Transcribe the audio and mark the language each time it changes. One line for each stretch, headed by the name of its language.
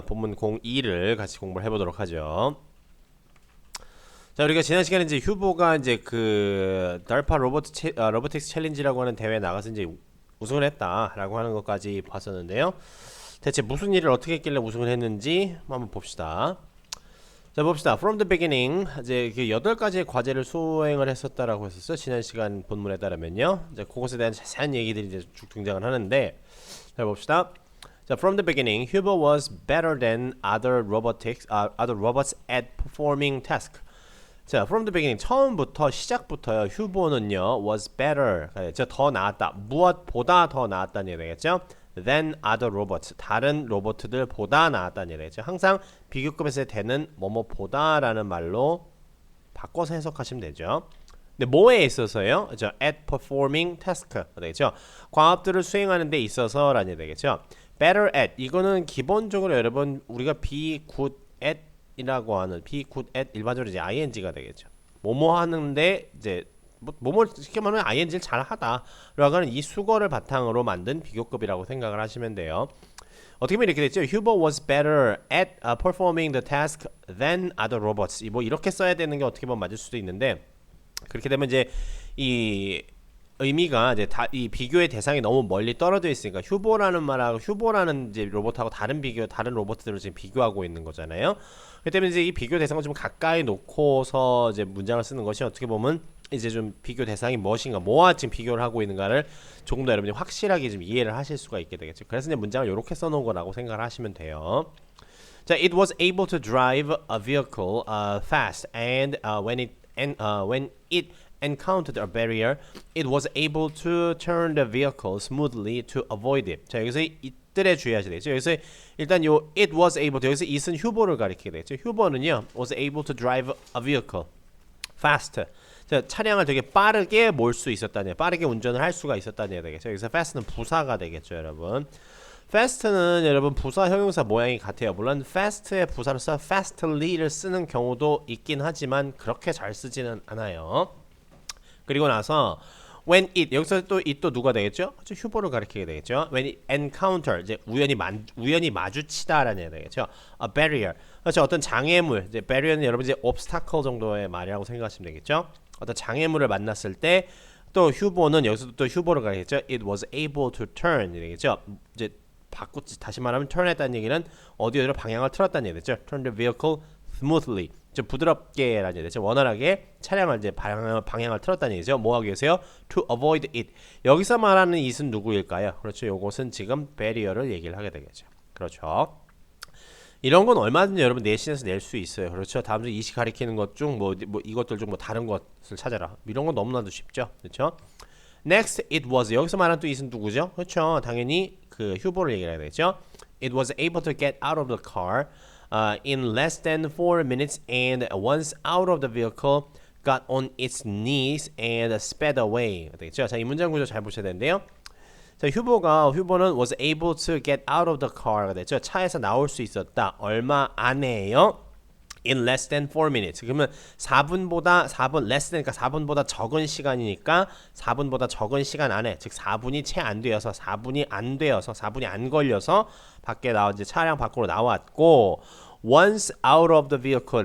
Korean: 본문 02를 같이 공부를 해보도록 하죠. 자, 우리가 지난 시간에 이제 휴보가 이제 그 달파 로보틱스 챌린지라고 하는 대회에 나가서 이제 우승을 했다라고 하는 것까지 봤었는데요. 대체 무슨 일을 어떻게 했길래 우승을 했는지 한번 봅시다. 자, 봅시다.
English: From the beginning,
Korean: 이제 그 8가지의 과제를 수행을 했었다라고 했었어요. 지난 시간 본문에 따르면요. 이제 그것에 대한 자세한 얘기들이 이제 쭉 등장을 하는데, 자, 봅시다.
English: 자, from the beginning, Huber was better than other robots at performing tasks.
Korean: 자, from the beginning, 처음부터 시작부터요. 휴보는요,
English: was better,
Korean: 더 나았다. 무엇보다 더 나았다는 얘기 되겠죠?
English: than other robots,
Korean: 다른 로봇들보다 나았다는 얘기죠. 항상 비교급에서 되는 뭐뭐보다라는 말로 바꿔서 해석하시면 되죠. 근데 뭐에 있어서요?
English: at performing task 되겠죠.
Korean: 과업들을 수행하는 데 있어서라는 얘기 되겠죠. better at, 이거는 기본적으로 여러분 우리가
English: be good at
Korean: 이라고 하는 be good at 일반적으로 이제 ing가 되겠죠. 뭐뭐 하는데 이제 뭐뭐 쉽게 말하면 ing를 잘하다 라고 하는 이 수거를 바탕으로 만든 비교급이라고 생각을 하시면 돼요. 어떻게 보면 이렇게 됐죠.
English: Huber was better at performing the task than other robots.
Korean: 뭐 이렇게 써야 되는 게 어떻게 보면 맞을 수도 있는데, 그렇게 되면 이제 이 의미가 이제 이 비교의 대상이 너무 멀리 떨어져 있으니까 휴보라는 말하고 휴보라는 이제 로봇하고 다른 로봇들을 지금 비교하고 있는 거잖아요. 그렇기 때문에 이제 이 비교 대상을 좀 가까이 놓고서 이제 문장을 쓰는 것이 어떻게 보면 이제 좀 비교 대상이 무엇인가, 뭐와 지금 비교를 하고 있는가를 조금 더 여러분이 확실하게 좀 이해를 하실 수가 있게 되겠죠. 그래서 이제 문장을 이렇게 써놓은 거라고 생각을 하시면 돼요.
English: 자, it was able to drive a vehicle fast, and when it encountered a barrier, it was able to turn the vehicle smoothly to avoid it.
Korean: 자, 여기서 이들에 주의하셔야 되겠죠. 여기서 일단 요
English: it was able to,
Korean: 여기서 it은 휴보를 가리키게 되겠죠.
English: 휴보는요 was able to drive a vehicle fast.
Korean: 자, 차량을 되게 빠르게 몰 수 있었다는, 빠르게 운전을 할 수가 있었다는 얘기 되겠죠. 여기서 fast는 부사가 되겠죠, 여러분. fast는 여러분 부사 형용사 모양이 같아요. 물론 fast의 부사로서 fastly를 쓰는 경우도 있긴 하지만 그렇게 잘 쓰지는 않아요. 그리고 나서 when it, 여기서 또 it 또 누가 되겠죠? 휴보를 가리키게 되겠죠.
English: when it encounter,
Korean: 이제 우연히 마주치다라는 얘기 되겠죠. a barrier, 그렇죠. 어떤 장애물, 이제 barrier는 여러분 이제 obstacle 정도의 말이라고 생각하시면 되겠죠. 어떤 장애물을 만났을 때 또 휴보는 여기서도 또 휴보를 가리겠죠.
English: it was able to turn 되겠죠.
Korean: 이제 다시 말하면 turn했다는 얘기는 어디로 방향을 틀었다는 얘기죠.
English: turn the vehicle smoothly, 좀 부드럽게라는 얘기죠.
Korean: 원활하게 차량을 이제 방향을 틀었다는 얘기죠. 뭐 하기 위해서요?
English: To avoid it.
Korean: 여기서 말하는 it은 누구일까요? 그렇죠. 요것은 지금 barrier를 얘기를 하게 되겠죠. 그렇죠. 이런 건 얼마든지 여러분 내신에서 낼 수 있어요. 그렇죠. 다음 주 이시 가리키는 것 중 뭐 이것들 중 뭐 다른 것을 찾아라. 이런 건 너무나도 쉽죠. 그렇죠.
English: Next, it was.
Korean: 여기서 말하는 또 it은 누구죠? 그렇죠. 당연히 그 휴보를 얘기해야 되겠죠.
English: It was able to get out of the car in less than 4 minutes, and once out of the vehicle, got on its knees and sped away.
Korean: 되겠죠? 자, 이 문장 구조 잘 보셔야 되는데요.
English: 자, 휴보는 was able to get out of the car가 됐죠.
Korean: 차에서 나올 수 있었다. 얼마 안에요?
English: in less than 4 minutes.
Korean: 그러면 4분 less than, 그러니까 4분보다 적은 시간이니까 4분보다 적은 시간 안에, 즉 4분이 채 안 되어서 4분이 안 걸려서 밖에 이제 차량 밖으로 나왔고,
English: once out of the vehicle.